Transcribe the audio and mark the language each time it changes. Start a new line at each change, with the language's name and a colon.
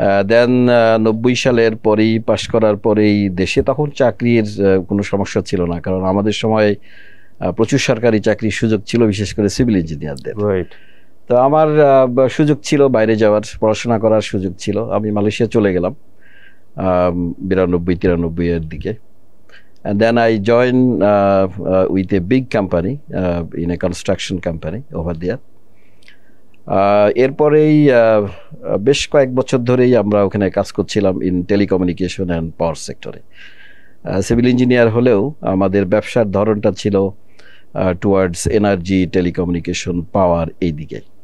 Bangla: দেন 90 সালের পরেই, পাশ করার পরেই দেশে তখন চাকরির কোনো সমস্যা ছিল না, কারণ আমাদের সময় প্রচুর সরকারি চাকরির সুযোগ ছিল, বিশেষ করে সিভিল ইঞ্জিনিয়ারদের। তো আমার সুযোগ ছিল বাইরে যাওয়ার, পড়াশোনা করার সুযোগ ছিল। আমি মালয়েশিয়া চলে গেলাম 92-93-এর দিকে।
English: And then I joined with a big company in a construction company over there.
Bangla: এরপরেই বেশ কয়েক বছর ধরেই আমরা ওখানে কাজ করছিলাম ইন টেলিকমিউনিকেশন অ্যান্ড পাওয়ার সেক্টরে। সিভিল ইঞ্জিনিয়ার হলেও আমাদের ব্যবসার ধরনটা ছিল টুয়ার্ডস এনার্জি, টেলিকমিউনিকেশন, পাওয়ার, এই দিকে।